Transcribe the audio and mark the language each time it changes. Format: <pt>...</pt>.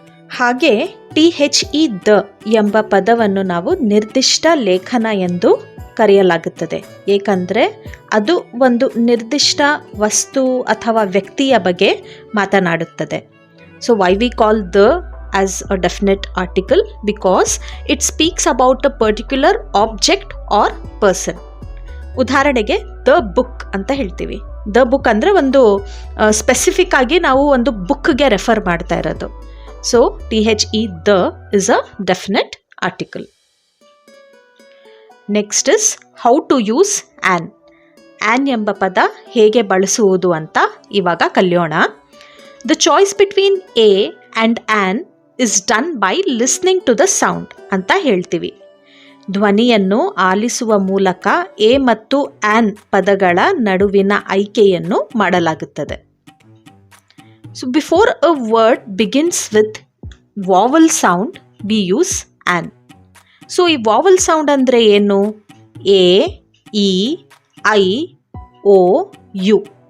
<kn>ಹಾಗೆ THE the ಎಂಬ ಪದವನ್ನು ನಾವು ನಿರ್ದಿಷ್ಟ ಲೇಖನ ಎಂದು ಕರೆಯಲಾಗುತ್ತದೆ. ಏಕೆಂದರೆ ಅದು ಒಂದು ನಿರ್ದಿಷ್ಟ ವಸ್ತು ಅಥವಾ ವ್ಯಕ್ತಿಯ ಬಗ್ಗೆ ಮಾತನಾಡುತ್ತದೆ.</kn> <en>So why we call the as a definite article? Because it speaks about a particular object or person.</en> <kn>ಉದಾಹರಣೆಗೆ ದ ಬುಕ್ ಅಂತ ಹೇಳ್ತೀವಿ. ದ ಬುಕ್ ಅಂದರೆ ಒಂದು ಸ್ಪೆಸಿಫಿಕ್ ಆಗಿ ನಾವು ಒಂದು ಬುಕ್ಗೆ ರೆಫರ್ ಮಾಡ್ತಾ ಇರೋದು.</kn> <en>So THE the is a definite article. Next is how to use an.</en> <kn>An ಎಂಬ ಪದ ಹೇಗೆ ಬಳಸುವುದು ಅಂತ ಇವಾಗ ಕಲಿಯೋಣ.</kn> <en>The choice between A and an is done by listening to the sound</en> <kn>ಅಂತ ಹೇಳ್ತೀವಿ. ಧ್ವನಿಯನ್ನು ಆಲಿಸುವ ಮೂಲಕ ಎ ಮತ್ತು ಆನ್ ಪದಗಳ ನಡುವಿನ ಆಯ್ಕೆಯನ್ನು ಮಾಡಲಾಗುತ್ತದೆ.</kn> <en>So before a word begins with vowel sound we use an.</en> <kn>So ಈ ವಾವಲ್ ಸೌಂಡ್ ಅಂದರೆ ಏನು? A, E, I, O, you.</kn>